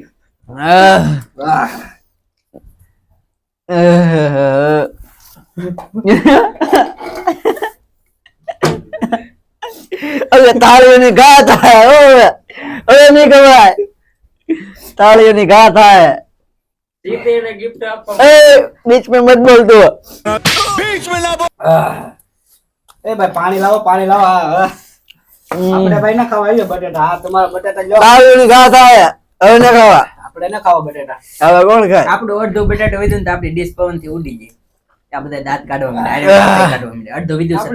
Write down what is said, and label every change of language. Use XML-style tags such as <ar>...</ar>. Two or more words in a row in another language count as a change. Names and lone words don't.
<gu>હવે તાળીઓની ઘા થાય. હવે નહીં ખવાય. તાળીઓની ઘા થાય. ગિફ્ટ આપવા</gu> <hi>ए बीच में मत बोल तू.</hi> <gu>એ ભાઈ પાણી લાવો પાણી લાવો. આપણે ભાઈ ના ખાવા આવ્યો બટેટા. હા તમારા બટેટા લ્યો. તાળીઓની ઘા થાય. હવે ન ખાવા. આપણે ના ખાવા બટેટા. હવે કોણ ખાય? આપણું અડધું બટાટો વિધું ને તો આપણી ડીશ પવનથી ઉડી જાય. આ બધા દાંત કાઢવા માંડે, કાઢવા માંડે. અડધું વિધું છે તો</gu>